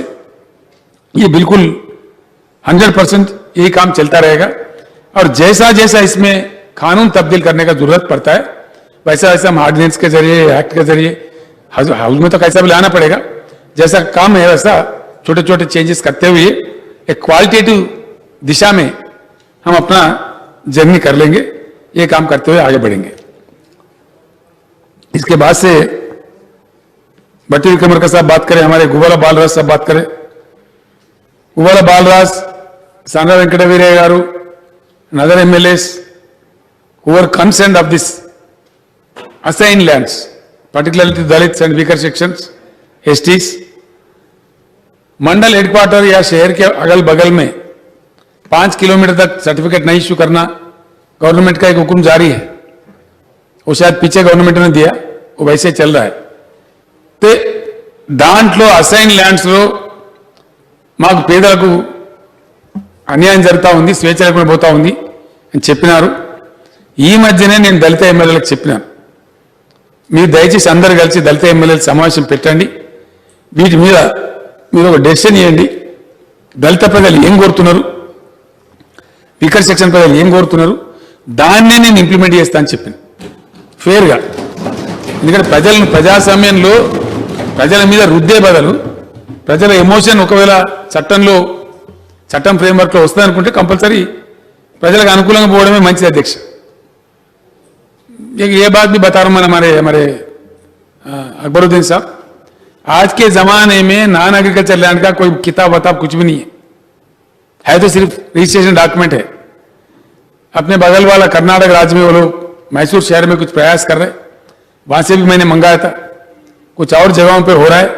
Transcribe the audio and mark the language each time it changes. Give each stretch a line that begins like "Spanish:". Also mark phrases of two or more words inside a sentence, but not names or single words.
Hindi: ये बिल्कुल 100% यही काम चलता रहेगा और जैसा जैसा इसमें कानून तब्दील करने का जरूरत पड़ता है वैसा वैसा हम ऑर्डिनेंस के जरिए, एक्ट के जरिए, हाउस में तो कैसा भी लाना पड़ेगा, जैसा काम है वैसा छोटे छोटे चेंजेस करते हुए एक क्वालिटेटिव दिशा में हम अपना जर्नी कर लेंगे। ये काम करते हुए आगे बढ़ेंगे। इसके बाद से भट्टी विक्रमार्का साहब बात करें, हमारे गुब्बाला बालराज साहब बात करें। गुब्बाला बालराज, साना वेंकटवीरయ్య గారు,
English: and other MLAs who were concerned of this assigned lands, particularly to Dalits and weaker sections,
Hindi: STs, मंडल हेडक्वार्टर या शहर के अगल बगल में 5 किलोमीटर तक सर्टिफिकेट नहीं इश्यू करना गवर्नमेंट का एक हुक्म जारी है। वो शायद पीछे गवर्नमेंट ने दिया, वो वैसे चल रहा है।
Telugu: तो దాంట్లో
English: assign lands
Telugu: లో మాకు పేదలకు అన్యాయం జరుగుతూ ఉంది, స్వేచ్ఛ లేకుండా పోతా ఉంది అని చెప్పినారు. ఈ మధ్యనే నేను దళిత ఎమ్మెల్యేలకు చెప్పినాను, మీరు దయచేసి అందరు కలిసి దళిత ఎమ్మెల్యేల సమావేశం పెట్టండి, వీటి మీద మీరు ఒక డెసిషన్ ఇవ్వండి. దళిత ప్రజలు ఏం కోరుతున్నారు,
English: weaker section
Telugu: ప్రజలు ఏం కోరుతున్నారు, దాన్నే నేను ఇంప్లిమెంట్ చేస్తా అని చెప్పాను ఫేర్గా. ఎందుకంటే ప్రజలను ప్రజాస్వామ్యంలో ప్రజల మీద రుద్దే బదులు ప్రజల ఎమోషన్ ఒకవేళ చట్టం ఫ్రేమ్వర్క్ లో వస్తుంది అనుకుంటే కంపల్సరీ ప్రజలకు అనుకూలంగా పోవడమే మంచిది అధ్యక్ష.
Hindi: ये बात भी बता रहा हूं मैं हमारे अकबरुद्दीन साहब, आज के जमाने में
English: non agriculture land
Hindi: का कोई किताब वताब कुछ भी नहीं है तो सिर्फ
English: registration document
Hindi: है। अपने बगल वाला कर्नाटक राज्य में वो लोग मैसूर शहर में कुछ प्रयास कर रहे, वहां से भी मैंने मंगाया था, कुछ और जगहों पर हो रहा है।